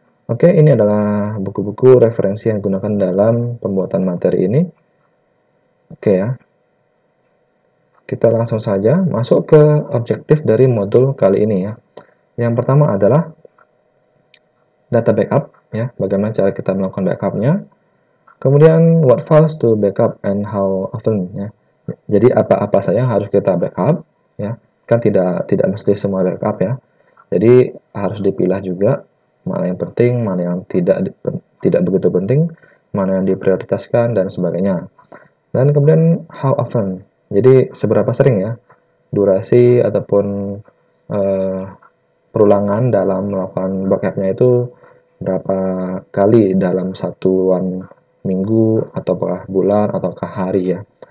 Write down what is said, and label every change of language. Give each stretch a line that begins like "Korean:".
Indonesian: Oke, ini adalah buku-buku referensi yang digunakan dalam pembuatan materi ini. Oke ya, kita langsung saja masuk ke objektif dari modul kali ini ya. Yang pertama adalah data backup ya, bagaimana cara kita melakukan backupnya. Kemudian
English: what files to backup and how often ya.
Indonesian: Jadi apa-apa saja yang harus kita backup ya. Kan tidak mesti semua backup ya. Jadi harus dipilah juga mana yang penting, mana yang tidak begitu penting, mana yang diprioritaskan dan sebagainya. Dan kemudian
English: how often.
Indonesian: Jadi seberapa sering ya durasi ataupun perulangan dalam melakukan backupnya itu berapa kali dalam satuan minggu ataukah bulan ataukah hari ya.